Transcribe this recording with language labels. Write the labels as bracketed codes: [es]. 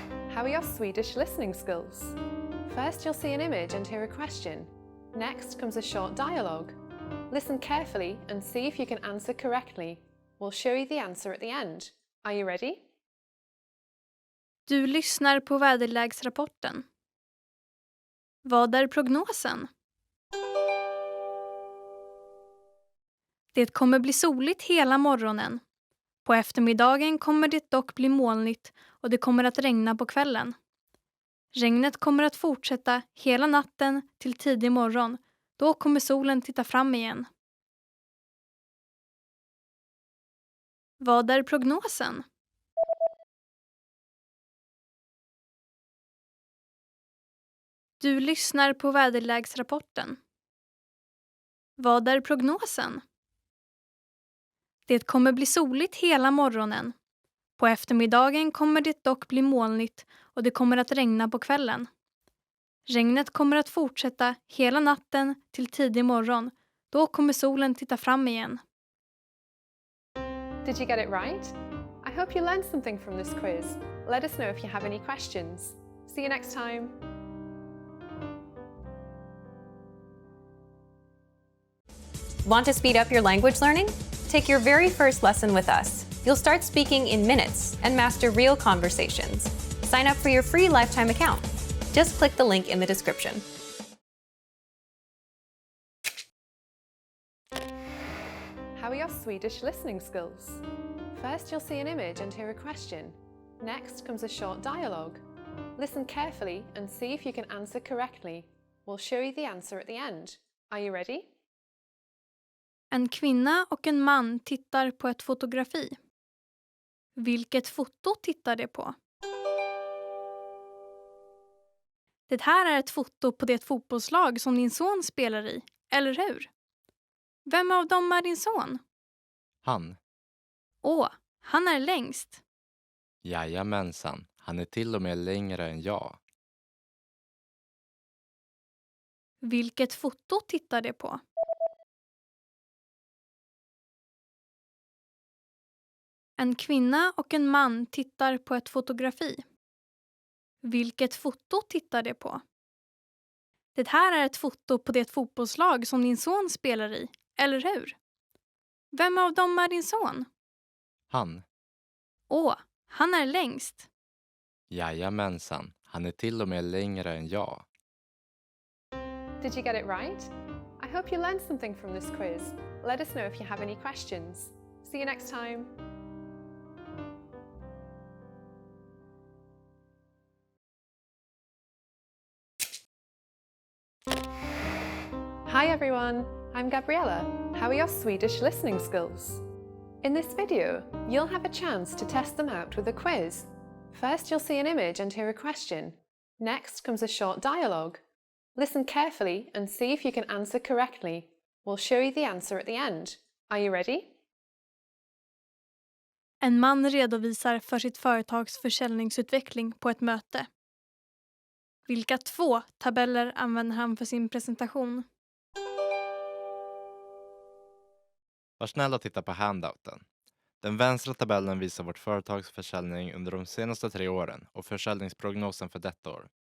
[en] How are your Swedish listening skills? First, you'll see an image and hear a question. Next comes a short dialogue. Listen carefully and see if you can answer correctly. We'll show you the answer at the end. Are you ready? [sv] Du lyssnar på väderleksrapporten. Vad är prognosen? Det kommer bli soligt hela morgonen. På eftermiddagen kommer det dock bli molnigt och det kommer att regna på kvällen. Regnet kommer att fortsätta hela natten till tidig morgon. Då kommer solen titta fram igen. Vad är prognosen? Du lyssnar på väderleksrapporten. Vad är prognosen? Det kommer bli soligt hela morgonen. På eftermiddagen kommer det dock bli molnigt och det kommer att regna på kvällen. Regnet kommer att fortsätta hela natten till tidig morgon. Då kommer solen titta fram igen. [en] Did you get it right? I hope you learned something from this quiz. Let us know if you have any questions. See you next time. Want to speed up your language learning? Take your very first lesson with us. You'll start speaking in minutes and master real conversations. Sign up for your free lifetime account. Just click the link in the description. How are your Swedish listening skills? First, you'll see an image and hear a question. Next comes a short dialogue. Listen carefully and see if you can answer correctly. We'll show you the answer at the end. Are you ready? [sv] En kvinna och en man tittar på ett fotografi. Vilket foto tittar de på? Det här är ett foto på det fotbollslag som din son spelar i, eller hur? Vem av dem är din son? Han. Åh, han är längst. Jajamensan, han är till och med längre än jag. Vilket foto tittar de på? En kvinna och en man tittar på ett fotografi. Vilket foto tittar de på? Det här är ett foto på det fotbollslag som din son spelar i, eller hur? Vem av dem är din son? Han. Åh, han är längst. Jajamensan, han är till och med längre än jag. [en] Did you get it right? I hope you learned something from this quiz. Let us know if you have any questions. See you next time. Hi everyone, I'm Gabriella. How are your Swedish listening skills? In this video, you'll have a chance to test them out with a quiz. First, you'll see an image and hear a question. Next comes a short dialogue. Listen carefully and see if you can answer correctly. We'll show you the answer at the end. Are you ready? [sv] En man redovisar för sitt företags försäljningsutveckling på ett möte. Vilka 2 tabeller använder han för sin presentation? Var snäll och titta på handouten. Den vänstra tabellen visar vårt företags försäljning under de senaste 3 åren och försäljningsprognosen för detta år.